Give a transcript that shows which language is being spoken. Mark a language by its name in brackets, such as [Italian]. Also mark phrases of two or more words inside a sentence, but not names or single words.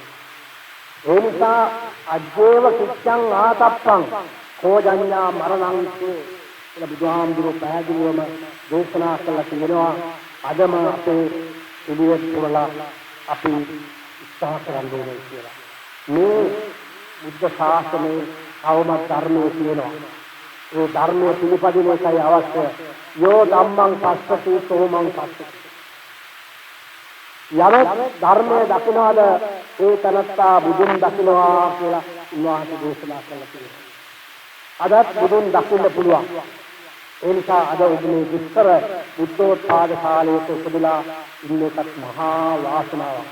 [Sinhala] ඒ නිසා [Pali] අජ්ජේව කිච්ඡං ආතප්පං කෝජඤ්ඤා මරණංසේ [Sinhala] කියලා බුදුහාමුදුරුවෝ පැහැදිලිවම දේශනා කළා කියනවා. අදම අපේ පිළිවෙත් පුරලා අපි උත්සාහ කරන්න ඕනේ කියලා. මේ බුද්ධ ශාසනයේ අවම ධර්මයේ තියෙනවා. ඒ ධර්මයේ පිළිපදින එකයි අවශ්‍ය. [Pali] යෝ ධම්මං පස්සති සෝමං පස්සති. [Sinhala] යමෙක් ධර්මයේ දකින්නවාද ඒ තනත්තා බුදුන් දකින්නවා කියලා උන්වහන්සේ දේශනා කළා කියලා. අදත් බුදුන් දකින්න පුළුවන්. ඒ නිසා අද උදේ විස්තර බුද්ධෝත්පාද කාලයේ උපදලා ඉන්න එකත් මහා වාසනාවක්.